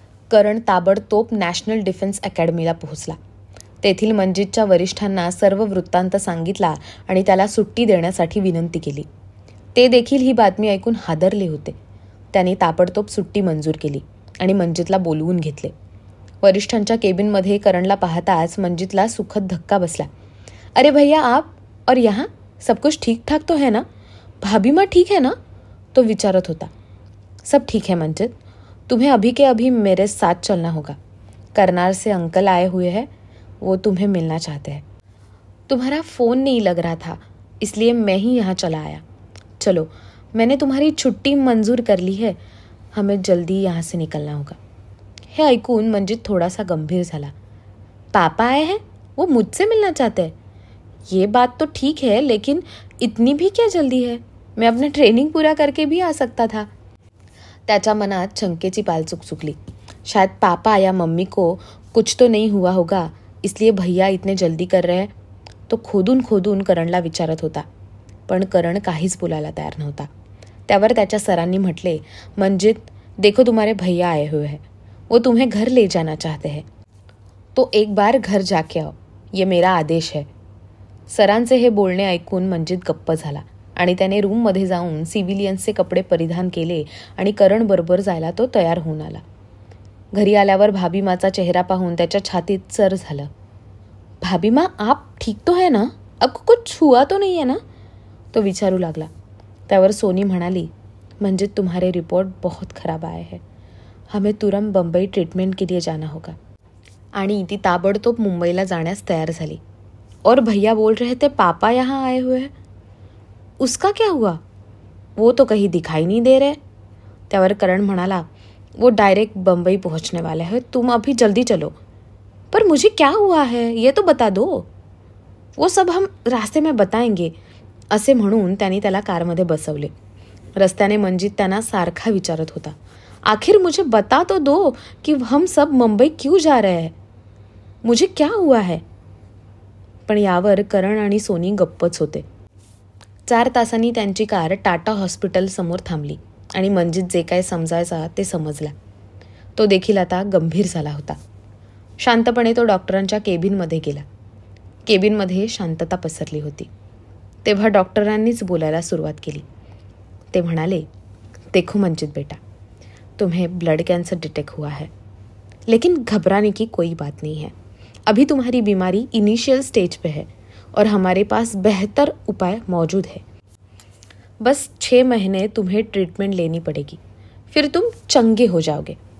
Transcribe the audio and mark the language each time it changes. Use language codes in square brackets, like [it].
[mr] करण ताबडतोब national defence अकॅडमीला पोहोचला. तेथील मंजितच्या वरिष्ठांना सर्व वृत्तांत सांगितला आणि त्याला सुट्टी देण्यासाठी विनंती केली. ते देखील ही बातमी ऐकून हादरले होते. त्यांनी ताबडतोब सुट्टी मंजूर केली आणि मंजितला बोलवून घेतले. वरिष्ठांच्या केबिनमध्ये करणला पाहताच मंजितला सुखद धक्का बसला. [hi] अरे भैया, आप और यहाँ सब कुछ ठीक ठाक तो है ना? भाभी माँ ठीक है ना? [mr] तो विचारत होता. [hi] सब ठीक है मंजित, तुम्हें अभी के अभी मेरे साथ चलना होगा. करनाल से अंकल आए हुए हैं, वो तुम्हें मिलना चाहते हैं. तुम्हारा फ़ोन नहीं लग रहा था, इसलिए मैं ही यहाँ चला आया. चलो, मैंने तुम्हारी छुट्टी मंजूर कर ली है, हमें जल्दी यहाँ से निकलना होगा. [mr] हे ऐकून मंजित थोडासा गंभीर झाला. [hi] पापा आए हैं, वो मुझसे मिलना चाहते हैं. ये बात तो ठीक है, लेकिन इतनी भी क्या जल्दी है? मैं अपना ट्रेनिंग पूरा करके भी आ सकता था. [mr] त्याच्या मनात शंकेची पाल चुकचुकली. [hi] शायद पापा या मम्मी को कुछ तो नहीं हुआ होगा, इसलिए भैया इतने जल्दी कर रहे हैं. [mr] तो खोदून खोदून करणला विचारत होता. पण करण काहीच बोलायला तयार नव्हता. त्यावर त्याच्या सरांनी म्हटले, [hi] मंजित, देखो तुम्हारे भैया आए हुए हैं, वो तुम्हें घर ले जाना चाहते हैं. तो एक बार घर जाके आओ, ये मेरा आदेश है. [mr] सरांचे हे बोलणे ऐकून मंजित गप्प झाला आणि त्याने रूममध्ये जाऊन सिव्हिलियन्सचे कपडे परिधान केले आणि करण बरोबर जायला तो तयार होऊन आला. घरी आल्यावर भाभीमाचा चेहरा पाहून त्याच्या छातीत चर झालं. [hi] भाभी माँ, आप ठीक तो है ना? आपको कुछ हुआ तो नहीं है ना? [mr] तो विचारू लागला. त्यावर सोनी म्हणाली, [hi] मंजित, तुम्हारे रिपोर्ट बहुत खराब आए हैं, हमें तुरंत बम्बई ट्रीटमेंट के लिए जाना होगा. [mr] आणि ती ताबडतोब मुंबईला जाण्यास तयार झाली. [hi] और भैया बोल रहे थे पापा यहाँ आए हुए हैं. उसका क्या हुआ? वो तो कहीं दिखाई नहीं दे रहे. [mr] त्यावर करण म्हणाला, [hi] वो डायरेक्ट बम्बई पहुंचने वाले हैं, तुम अभी जल्दी चलो. पर मुझे क्या हुआ है ये तो बता दो. वो सब हम रास्ते में बताएंगे, [mr] असे म्हणून त्यांनी त्याला कारमध्ये बसवले. रस्त्याने मंजित त्यांना सारखा विचारत होता, [hi] आखिर मुझे बता तो दो कि हम सब मुंबई क्यों जा रहे हैं, मुझे क्या हुआ है. [mr] पण यावर करण आणि सोनी गप्पच होते. 4 तासांनी त्यांची कार टाटा हॉस्पिटल समोर थांबली आणि मंजित जे काय समजायचा ते समजला. तो देखील आता गंभीर झाला होता. शांतपणे तो डॉक्टरांच्या केबिनमध्ये गेला. केबिनमध्ये शांतता पसरली होती. तेव्हा डॉक्टरांनीच बोलायला सुरुवात केली. ते म्हणाले, [hi] देखो मंजित बेटा, तुम्हें ब्लड कैंसर डिटेक्ट हुआ है, लेकिन घबराने की कोई बात नहीं है. अभी तुम्हारी बीमारी इनिशियल स्टेज पे है और हमारे पास बेहतर उपाय मौजूद है. बस 6 महीने तुम्हें ट्रीटमेंट लेनी पड़ेगी, फिर तुम चंगे हो जाओगे.